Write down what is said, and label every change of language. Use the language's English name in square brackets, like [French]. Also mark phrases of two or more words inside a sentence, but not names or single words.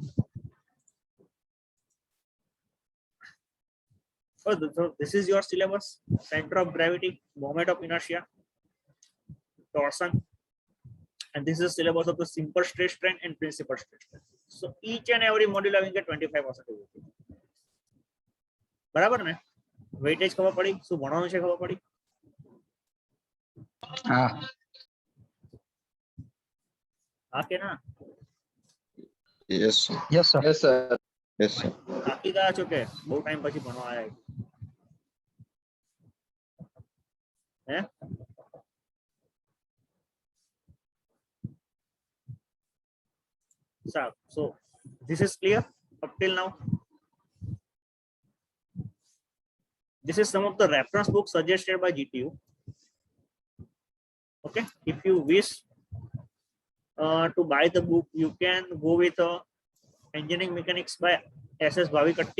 [English] So this is your syllabus: center of gravity, moment of inertia, torsion, and this is the syllabus of the simple stress strain and principal stress strain. So each and every module having a 25%. [Gujarati] બરાબર ને? વેઇટેજ ખબર પડી? શું ભણવાનું છે ખબર પડી? Ah, હા કે ના? [English] Yes, sir. yes, sir. Yes, sir. Yes, sir. [Gujarati] થાકી ગયા છો કે બહુ ટાઈમ પછી ભણવા આવ્યા? હે? [English] So this is clear up till now. This is some of the reference books suggested by GTU. Okay, if you wish to buy the book, you can go with Engineering Mechanics by SS Bhavikatti.